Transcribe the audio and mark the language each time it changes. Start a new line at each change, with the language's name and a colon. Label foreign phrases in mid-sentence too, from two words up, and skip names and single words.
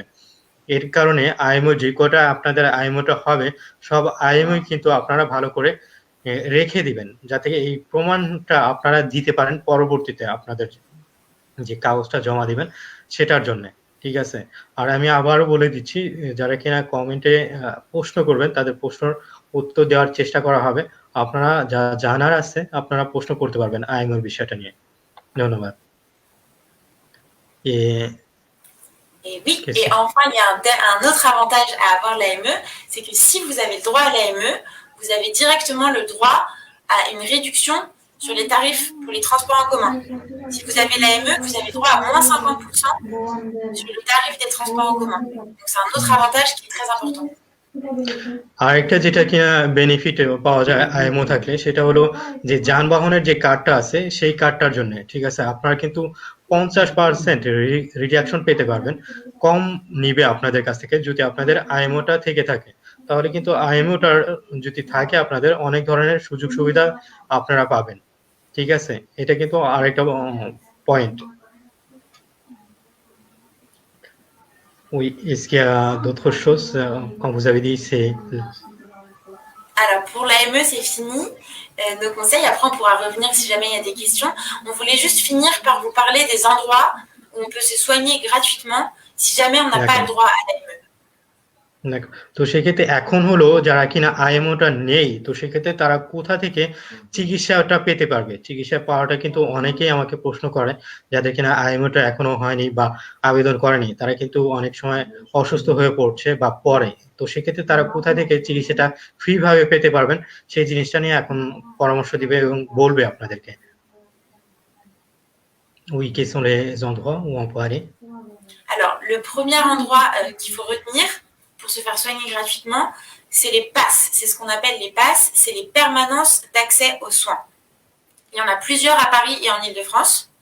Bangla: এর কারণে আইএমও যে কটা আপনাদের আইএমওটা হবে সব আইএমও কিন্তু আপনারা ভালো করে রেখে দিবেন, যাতে এই প্রমাণটা আপনারা দিতে পারেন পরবর্তীতে আপনাদের যে কাগজটা জমা দিবেন সেটার জন্য। ঠিক আছে? আর আমি আবারও বলে দিচ্ছি, যারা কিনা কমেন্টে প্রশ্ন করবেন তাদের প্রশ্নের উত্তর দেওয়ার চেষ্টা করা হবে। আপনারা যা জানার আছে আপনারা প্রশ্ন করতে পারবেন আইএমওর বিষয়টা নিয়ে। ধন্যবাদ।
French: Et oui, et enfin, il y a un autre avantage à avoir l'AME, c'est que si vous avez le droit à l'AME, vous avez directement le droit à une réduction sur les tarifs pour les transports en commun. Si vous avez l'AME, vous avez droit à moins 50% sur le tarif des transports en commun. Donc c'est un autre avantage qui est très important.
Bangla: আরেকটা যেটা কিনা বেনিফিট পাওয়া যায় আইএমও থাকলে সেটা হলো যে যানবাহনের যে কার্ডটা আছে সেই কার্ডটার জন্য, ঠিক আছে, আপনারা কিন্তু 50% রিডাকশন পেতে পারবেন। কম নিবে আপনাদের কাছ থেকে যদি আপনাদের আইএমওটা থেকে থাকে। তাহলে কিন্তু আইএমওটার যদি থাকে আপনাদের অনেক ধরনের সুযোগ সুবিধা আপনারা পাবেন। ঠিক আছে? এটা কিন্তু আরেকটা পয়েন্ট।
French: Oui, est-ce qu'il y a d'autres choses quand vous avez dit c'est... Alors pour l'AME, c'est fini. Nos conseils, après on pourra revenir si jamais il y a des questions. On voulait juste finir par vous parler des endroits où on peut se soigner gratuitement si jamais on n'a pas le droit à l'AME.
Bangla: দেখো, তো সেক্ষেত্রে এখন হলো যারা কিনা আইএমওটা নেই, তো সেক্ষেত্রে তারা কোথা থেকে চিকিৎসাটা পেতে পারবে? চিকিৎসা পাওয়াটা কিন্তু অনেকেই আমাকে প্রশ্ন করে, যাদের কিনা আইএমওটা এখনো হয়নি বা আবেদন করেনি, তারা কিন্তু অনেক সময় অসুস্থ হয়ে পড়ছে বা পড়ে। তো সেক্ষেত্রে তারা কোথা থেকে চিকিৎসাটা ফ্রি ভাবে পেতে পারবেন সেই জিনিসটা নিয়ে এখন পরামর্শ দিবে এবং বলবে আপনাদেরকে।
French: Oui, quels sont les endroits où on peut aller? Alors, le premier endroit qu'il faut retenir pour se faire soigner gratuitement, c'est les PASS. C'est ce qu'on appelle les PASS, c'est les permanences d'accès aux soins. Il y en a plusieurs à Paris et en Île-de-France.